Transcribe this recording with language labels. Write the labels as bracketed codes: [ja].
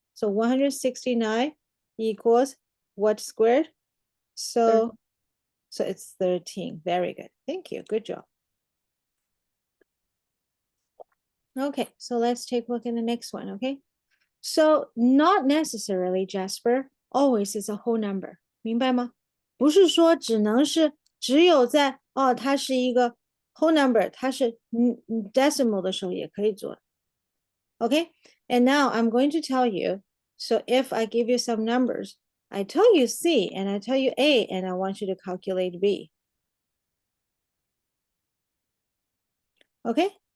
[en] So 169 equals what squared? So it's 13. Very good. Thank you. Good job. Okay, so let's take a look at the next one, okay? So not necessarily, Jasper, always is a whole number. [zh] 明白吗？不是说只有在它是一个 whole number，它是decimal 的时候也可以做。 [en] Okay, and now I'm going to tell you. So if I give you some numbers, I tell you C and I tell you A, and I want you to calculate B. Okay.